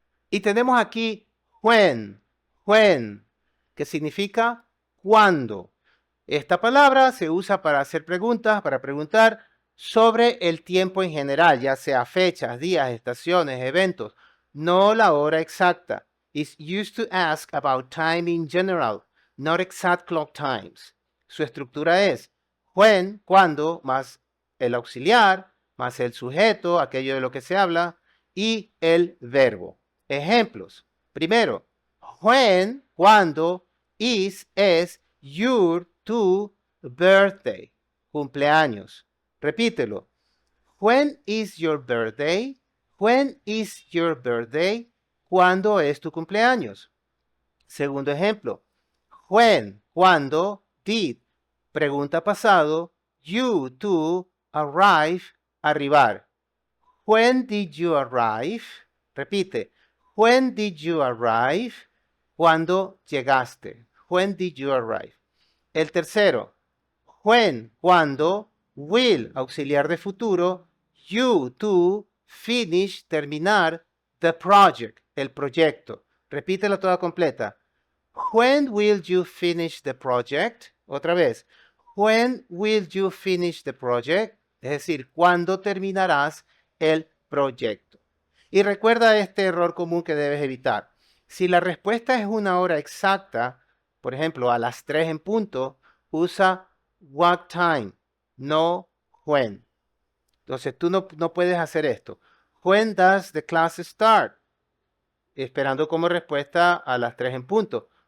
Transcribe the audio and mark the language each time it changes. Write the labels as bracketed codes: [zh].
[es] Y tenemos aquí when, que significa cuándo. Esta palabra se usa para hacer preguntas, para preguntar sobre el tiempo en general, ya sea fechas, días, estaciones, eventos, no la hora exacta. [en] It's used to ask about time in general, not exact clock times. [es] Su estructura es when, cuando, más el auxiliar, más el sujeto, aquello de lo que se habla, y el verbo. Ejemplos. Primero, when, cuando, is, es, your, tu birthday, cumpleaños. Repítelo. [en] When is your birthday? When is your birthday? [es] ¿Cuándo es tu cumpleaños? Segundo ejemplo. When, cuando, did, pregunta pasado, you, tú, arrive, arribar. [en] When did you arrive? [es] Repite. [en] When did you arrive? [es] ¿Cuándo llegaste? [en] When did you arrive? [es] El tercero, when, cuando, will, auxiliar de futuro, you, tú, finish, terminar, the project, el proyecto. Repítela toda completa. [en] When will you finish the project? [es] Otra vez. [en] When will you finish the project? [es] Es decir, ¿cuándo terminarás el proyecto? Y recuerda este error común que debes evitar. Si la respuesta es una hora exacta, por ejemplo, a las 3 en punto, usa what time, no when. Entonces tú no puedes hacer esto. [en] When does the class start? [es] Esperando como respuesta a las 3 en punto.